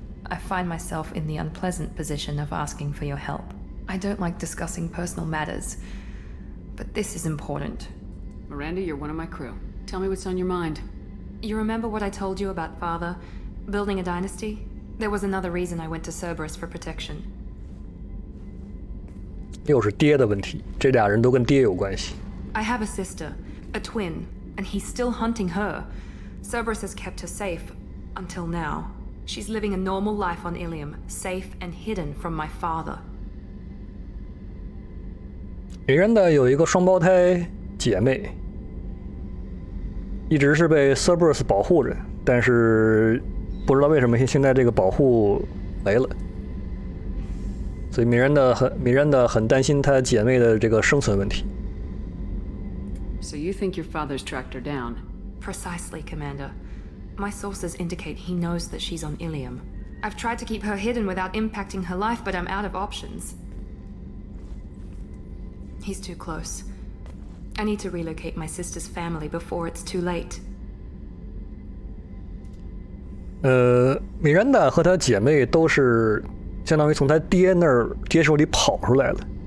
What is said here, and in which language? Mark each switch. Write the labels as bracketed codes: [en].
[en] I find myself in the unpleasant position of asking for your help. I don't like discussing personal matters, but this is important. Miranda, you're one of my crew. Tell me what's on your mind. You remember what I told you about father? Building a dynasty? There was another reason I went to Cerberus for protection. [zh] 又是爹的问题，这俩人都跟爹有关系。 [en] I have a sister, a twin, and he's still hunting her. Cerberus has kept her safe, until now. She's living a normal life on Ilium, safe and hidden from my father. [zh] Miranda 有一个双胞胎姐妹，一直是被 Cerberus 保护着，但是不知道为什么现在这个保护没了，所以 Miranda 很担心她姐妹的这个生存问题。 [en] So you think your father's tracked her down? Precisely, Commander. My sources indicate he knows that she's on Ilium. I've tried to keep her hidden without impacting her life, but I'm out of options. He's too close. I need to relocate my sister's family before it's too late. [zh] Miranda 和她姐妹都是相当于从她爹手里跑出来了。